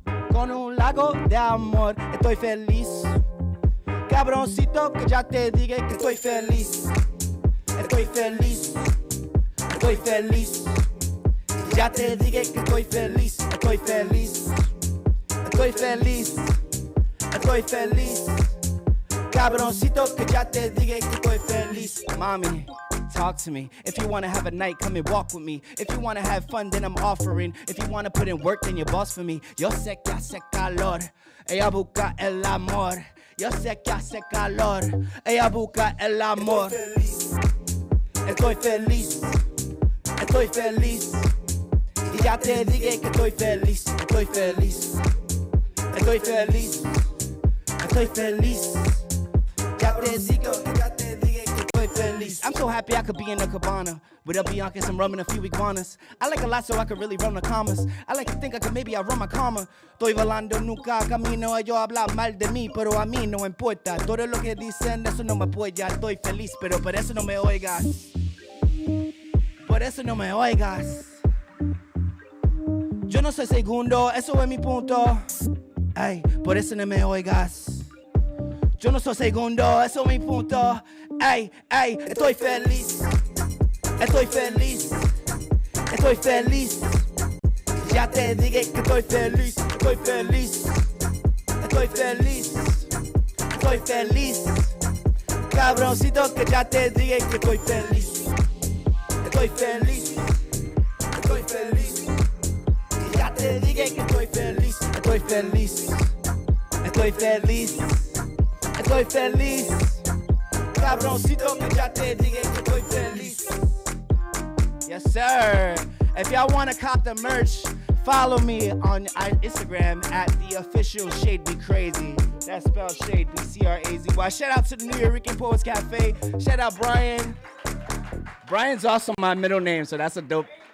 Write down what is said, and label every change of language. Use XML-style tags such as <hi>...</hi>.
<es>Con un lago de amor, estoy feliz. Cabroncito que ya te dije que estoy feliz. Estoy feliz. Estoy feliz. Ya te dije que estoy feliz. Estoy feliz. Estoy feliz. Estoy feliz. Cabroncito que ya te dije que estoy feliz.</es> <en>Mommy, talk to me. If you wanna have a night, come and walk with me. If you wanna have fun, then I'm offering. If you wanna put in work, then you're boss for me.</en> <es>Yo sé que hace calor. Ella busca el amor. Yo sé que hace calor. Ella busca el amor. Estoy feliz. Estoy feliz. Y ya te dije que estoy feliz. Estoy feliz. Estoy feliz. Estoy feliz. Ya te dije que estoy feliz.</es> <en>I'm so happy I could be in a cabana with a Bianca, some rum and a few iguanas. I like a lot so I could really run the commas. I like to think I could maybe outrun my karma.</en> <es>Estoy volando, nunca camino. Ellos hablan mal de mí, pero a mí no importa. Todo lo que dicen, eso no me apoya. Estoy feliz, pero por eso no me oigas. Por eso no me oigas. Yo no soy segundo, eso es mi punto. Ay, por eso no me oigas. Yo no soy segundo, eso es mi punto. Ey, ey, estoy feliz. Estoy feliz. Estoy feliz. Ya te dije que estoy feliz. Estoy feliz. Estoy feliz. Estoy feliz. Cabroncito que ya te dije que estoy feliz. Estoy feliz. Estoy feliz. Ya te dije que estoy feliz. Estoy feliz. Estoy feliz. Estoy feliz. Cabroncito que ya te dije que estoy feliz.</es> <en>Yes, sir. If y'all want to cop the merch, follow me on Instagram at the official ShadeBCrazy. That's spelled ShadeBCrazy. Shout out to the Nuyorican Poets Cafe. Shout out Brian. Brian's also my middle name, so that's a dope.</en>